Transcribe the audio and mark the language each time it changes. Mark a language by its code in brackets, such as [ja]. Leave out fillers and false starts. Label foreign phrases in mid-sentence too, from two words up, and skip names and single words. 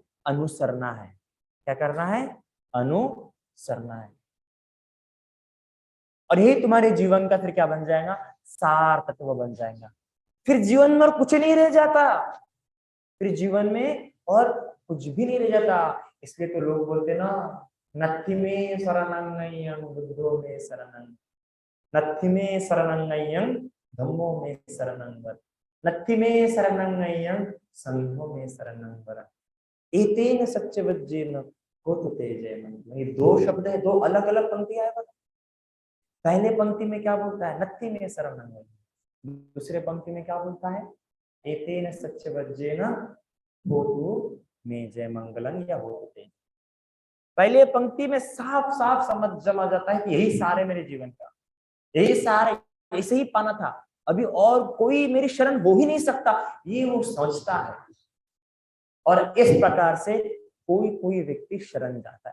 [hi] अनुसरना है। क्या करना है? अनुसरना है। और यही तुम्हारे जीवन का फिर क्या बन जाएगा? सार तत्व बन जाएगा। फिर जीवन में और कुछ नहीं रह जाता, फिर जीवन में और कुछ भी नहीं रह जाता। इसलिए तो लोग बोलते ना, [pi] नत्थि में शरणं बुद्धो में शरणं, नत्थि में शरणं धम्मो में शरणं वर, नत्थि में शरणं संघो में शरणं वर, एतेन सत्यवज्जेन होतते जयमन। [hi] ये 2 शब्द है, 2 अलग अलग पंक्तियां है। पहले पंक्ति में क्या बोलता है? [pi] नत्थि में शरणं। [hi] दूसरे पंक्ति में क्या बोलता है? [pi] एतेन सत्यवज्जेन होतु में जय मंगलम या होतते। [hi] पहले पंक्ति में साफ साफ समझ जमा जाता है कि यही सार है मेरे जीवन का, यही सार है, ऐसे ही पाना था, अभी और कोई मेरी शरण हो ही नहीं सकता, ये वो सोचता है। और इस प्रकार से कोई कोई व्यक्ति शरण जाता है।